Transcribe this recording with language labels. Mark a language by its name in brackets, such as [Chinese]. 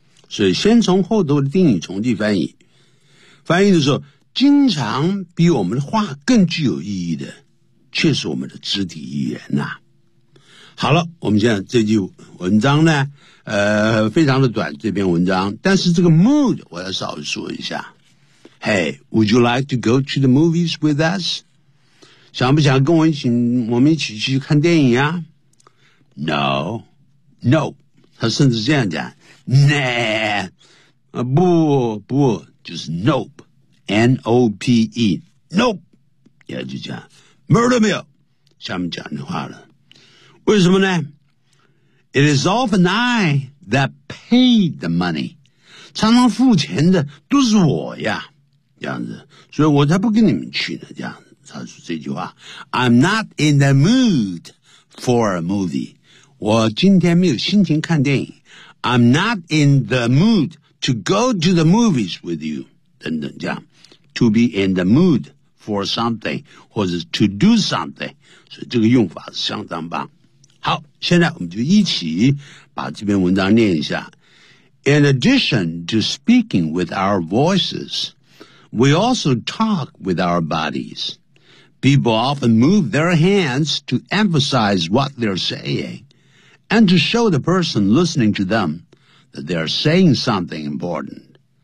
[Chinese] 所以先从后头的定语从句翻译。翻译的时候，经常比我们的话更具有意义的却是我们的肢体语言呐。好了，我们现在这句文章呢，非常的短，这篇文章，但是这个 mood 我要稍微说一下。 [English] Hey, would you like to go to the movies with us? [Chinese] 想不想跟我一起，我们一起去看电影啊？ No, no. 他甚至这样讲， Nah, 不不，就是 nope, N-O-P-E, nope. 也就这样。 Murder me, 下面讲的话了。为什么呢？ [English] It is often I that paid the money. [Chinese] 常常付钱的都是我呀，这样子。所以我才不跟你们去呢，这样子。他说这句话。 [English] I'm not in the mood for a movie. [Chinese] 我今天没有心情看电影。 [English] I'm not in the mood to go to the movies with you. [Chinese] 等等这样。 [English] To be in the mood. [Chinese] For something, 或者 [English] to do something, [Chinese] 所以这个用法是相当棒。好，现在我们就一起把这篇文章念一下。 [English] In addition to speaking with our voices, we also talk with our bodies. People often move their hands to emphasize what they're saying, and to show the person listening to them that they're saying something important.